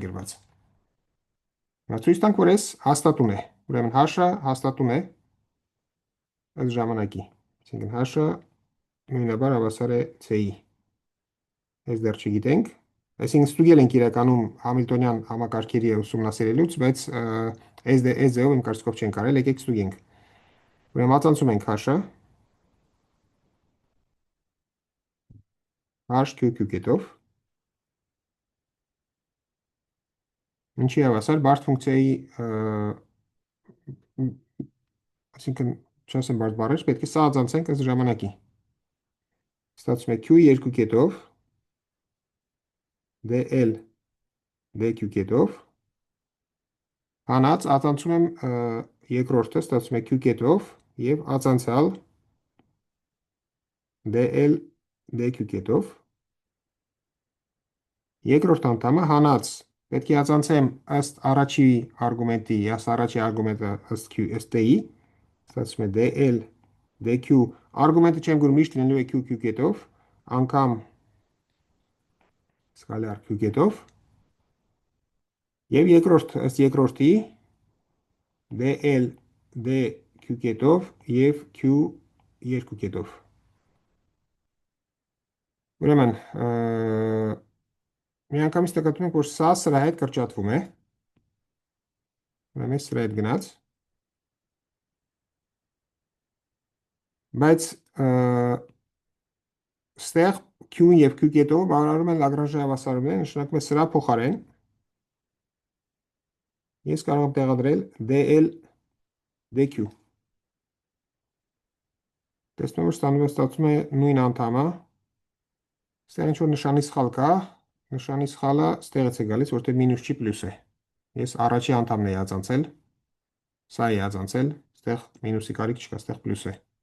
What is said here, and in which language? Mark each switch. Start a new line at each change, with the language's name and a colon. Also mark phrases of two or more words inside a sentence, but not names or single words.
Armenian: գրված։ Հիմա ցույց տանք, որ այս հաստատուն է։ Ուրեմն հաշը հաստատուն է ըստ ժամանակի։ Այսինքն հաշը նույնաբար հավասար է C-ի։ Այս դեռ չգիտենք։ Այսինքն ստուգել ենք իրականում Համիլտոնյան համակարգերի ուսումնասիրելուց, բայց այս ձևով իմ կարծիքով չենք կարել, եկեք ստուգենք։ Ուրեմն մատանցում ենք հաշը, h q կետով, ինչի հավասար բարդ ֆունկցիայի, այսինքն չասեմ բարդ բառեր, պետք է սա ածանցենք ըստ ժամանակի։ Ստացվում է q2 կետով, dl dq կետով, հանած ածանցում եմ երկրորդը, ստացվում է q կետով և ածանցյալ dl dq կետով, երկրորդ անդամը հանած պետք է ածանցեմ ըստ առաջի արգումենտի, առաջի արգումենտը ըստ t-ի, ստացվում է dl dq, արգումենտը չեմ գրում, միշտ լինելու է q կետով, անգամ սկալար q կետով, և երկրորդ ըստ երկրորդի dl dq կետով և q2 կետով։ Ուրեմն, միանգամից նկատում ենք, որ սա սրա հետ կրճատվում է, ուրեմն սրա հետ գնաց, բայց ստեղ q-ն և q կետովը բավարարում են Լագրանժի հավասարումները, նշանակում է սրա փոխարեն ես կարող եմ տեղադրել dl dq։ Տեսնում որ ստացվում է նույն անդամը, ստեղ ինչ-որ նշանի սխալ կա, նշանի սխալը ստեղից է գալիս, որտեղ մինուս չի պլյուս է։ Ես առաջի անդամն էի ածանցել, սա էի ածանցել, ստեղ մինուսի կարիք չկա, ստեղ պլյուս է։